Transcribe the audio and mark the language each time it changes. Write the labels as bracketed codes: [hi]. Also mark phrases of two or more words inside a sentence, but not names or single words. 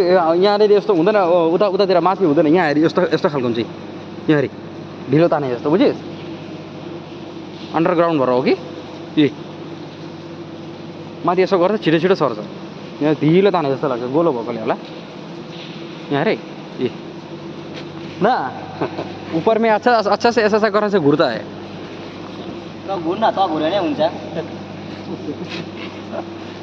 [ne] यहाँनिर यस्तो हुँदैन उतातिर माथि हुँदैन। यहाँ हेरी यस्तो खालको हुन्छ यहाँ हेरी ढिलो ताने जस्तो बुझिस्। अन्डरग्राउन्ड भएर हो कि माथि यसो गर्दा छिटो छिटो सर्छ। यहाँ ढिलो ताने जस्तो लाग्छ गोलो भएकोले होला। यहाँ हेरे ना [hi] ऊपर में अच्छा से ऐसा करने से घूरता है। तो घूरना तो घूरने हुन्छ